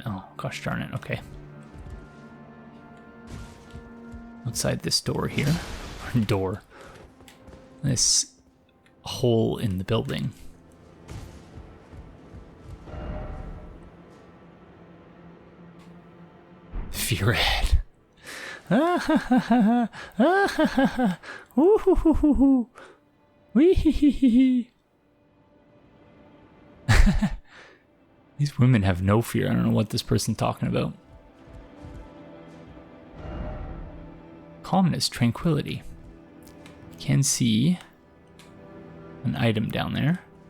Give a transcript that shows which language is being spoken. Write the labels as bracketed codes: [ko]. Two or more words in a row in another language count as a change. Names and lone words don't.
[en] Oh, gosh darn it. Okay. Outside this door here. Door. This hole in the building. Fear ahead. Ah ha ha ha. Ah ha ha ha. Ooh hoo hoo hoo hoo. Wee hee hee hee. These women have no fear. I don't know what this person's talking about. Calmness, tranquility. Can see an item down there.